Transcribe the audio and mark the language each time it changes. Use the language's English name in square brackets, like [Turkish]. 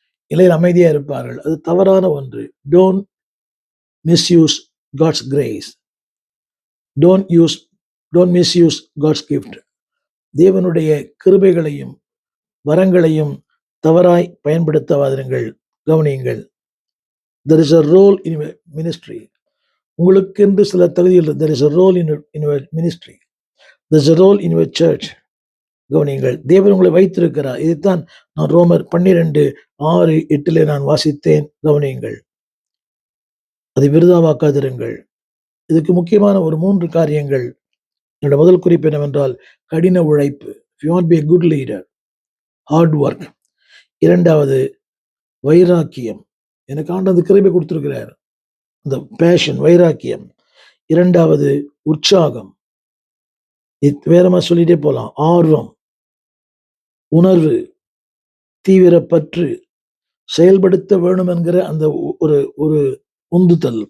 [Tamil] இலையில் அமைதியா இருப்பார்கள். அது தவறான ஒன்று. [English] Don't misuse God's grace. Don't misuse God's gift. [Tamil] தேவனுடைய கிருபைகளையும் வரங்களையும் தவறாய் பயன்படுத்தாதிருங்கள். கவனியுங்கள். [English] There is a role in ministry. [Tamil] உங்களுக்கென்று சில தகுதிகள். [English] There is a role in your ministry. There is a role in your church. [Tamil] கவனியுங்கள். தேவன் உங்களை வைத்திருக்கிறார். இதைத்தான் நான் ரோமர் 12:6-8 நான் வாசித்தேன். கவனியுங்கள். அதை விருதாவாக்காதிருங்கள். இதுக்கு முக்கியமான ஒரு 3 காரியங்கள். என்னோட முதல் குறிப்பு என்னவென்றால், கடின உழைப்பு. [English] If you want to be a good leader, hard work. [Tamil] 2வது வைராக்கியம். எனக்கு ஆண்டது கிருபை கொடுத்திருக்கிறார். அந்த பேஷன், வைராக்கியம். 2வது உற்சாகம். வேறமா சொல்லிட்டே போலாம். ஆர்வம், உணர்வு, தீவிர பற்று, செயல்படுத்த வேணும் என்கிற அந்த ஒரு உந்துதல்.